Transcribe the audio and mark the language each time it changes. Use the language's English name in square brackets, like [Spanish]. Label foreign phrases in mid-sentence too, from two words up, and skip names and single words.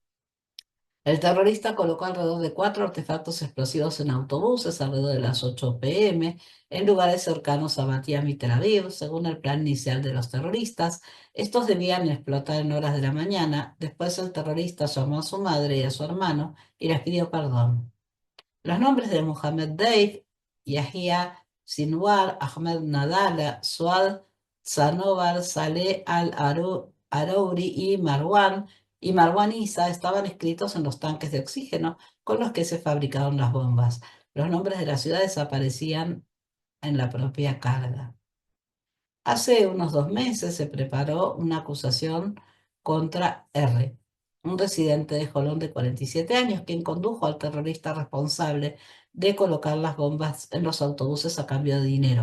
[Spanish] El terrorista colocó alrededor de 4 artefactos explosivos en autobuses alrededor de las 8 p.m. en lugares cercanos a Bat Yam y Tel Aviv. Según el plan inicial de los terroristas, estos debían explotar en horas de la mañana. Después el terrorista llamó a su madre y a su hermano y les pidió perdón. Los nombres de Mohammed Deif, Yahya Sinwar, Ahmed Nadala, Suad Sanobar, Saleh al-Arouri y Marwan Isa estaban escritos en los tanques de oxígeno con los que se fabricaron las bombas. Los nombres de las ciudades aparecían en la propia carga. Hace unos 2 meses se preparó una acusación contra R, un residente de Jolón de 47 años, quien condujo al terrorista responsable de colocar las bombas en los autobuses a cambio de dinero.